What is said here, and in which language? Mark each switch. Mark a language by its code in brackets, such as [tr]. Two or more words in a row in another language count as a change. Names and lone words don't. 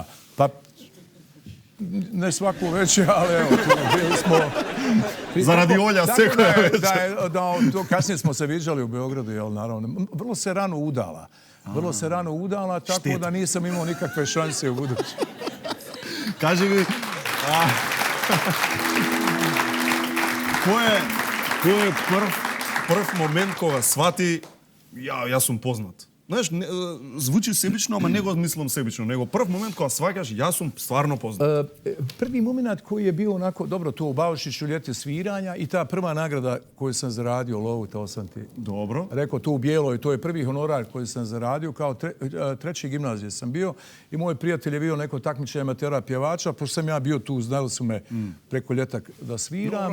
[bs] Pa, ne svaku večer, ali evo, tu bili smo... Zaradi Olja, koja večer. Da, kasnije smo se viđali u Beogradu, jel, naravno. Vrlo se rano udala. Tako da nisam imao nikakve šanse u budući. Kaži mi... [mk] Кој е прв момент кога свати, јас сум познат? знаеш, звучи себично, ама не го мислам себично, него прв момент кога сваќаш, јас сум стварно познат. [bs] Prvi moment koji je bio onako, dobro, to u Baušiću ljeti sviranja i ta prva nagrada koju sam zaradio, lovu, to sam ti rekao, tu u Bijeloj, to je prvi honorar koji sam zaradio, kao treći gimnazije sam bio i moj prijatelj je bio neko takmičenje amatera pjevača, pošto sam ja bio tu, znali su me preko ljeta da sviram.